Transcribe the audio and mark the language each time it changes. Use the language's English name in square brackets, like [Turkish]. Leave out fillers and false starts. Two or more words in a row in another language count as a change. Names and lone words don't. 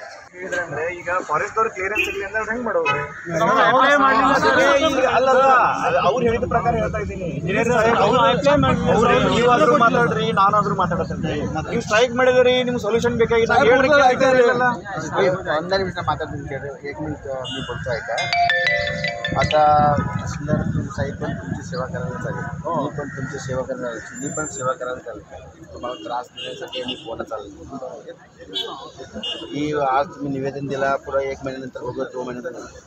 [Kannada] ಹೇಳಿದ್ರೆ ಈಗ ಫಾರೆಸ್ಟ್ ಅವ್ರು ಕ್ಲಿಯರೆನ್ಸ್ ಇರಲಿ ಅಂದ್ರೆ ಹೆಂಗ್ ಮಾಡೋದು? ಅಲ್ಲಲ್ಲ, ಅವ್ರು ಹೇಳಿದ ಪ್ರಕಾರ ಹೇಳ್ತಾ ಇದ್ದೀನಿ. ಇಂಜಿನಿಯರ್ ನೀವಾದ್ರೂ ಮಾತಾಡ್ರಿ, ನಾನಾದ್ರೂ ಮಾತಾಡತ್ತೇನ್ರಿ. ನೀವು ಸ್ಟ್ರೈಕ್ ಮಾಡಿದ್ರಿ, ನಿಮ್ಗೆ ಸೊಲ್ಯೂशन ಬೇಕಾಗಿತ್ತು. [Marathi] अंदर भी माता एक मिनिट मी बोलतो आहे का? आता तहसीलदार साहेब पण तुमची सेवा करायला चालेल, मी पण तुमची सेवा करायला, मी पण सेवा करायला चालेल. तुम्हाला त्रास देण्यासाठी मी फोन चाललो की आज तुम्ही निवेदन दिला, पुढं 1 महिन्यानंतर बघू, 2 महिन्यानंतर.